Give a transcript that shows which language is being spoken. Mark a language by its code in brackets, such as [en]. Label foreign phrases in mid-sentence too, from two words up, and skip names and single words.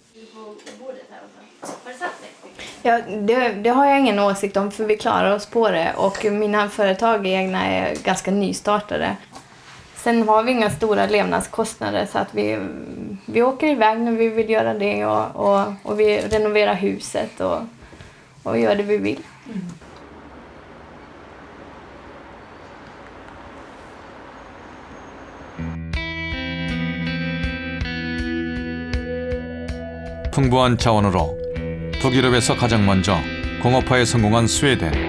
[sv] Ja, det har jag ingen åsikt om för vi klarar oss på det och mina företag egna är ganska nystartade. Sen har vi inga stora levnadskostnader så att vi åker iväg när vi vill göra det och vi renoverar huset och gör det vi vill. [ko] 풍부한 자원으로 북유럽에서 가장 먼저 공업화에 성공한 스웨덴.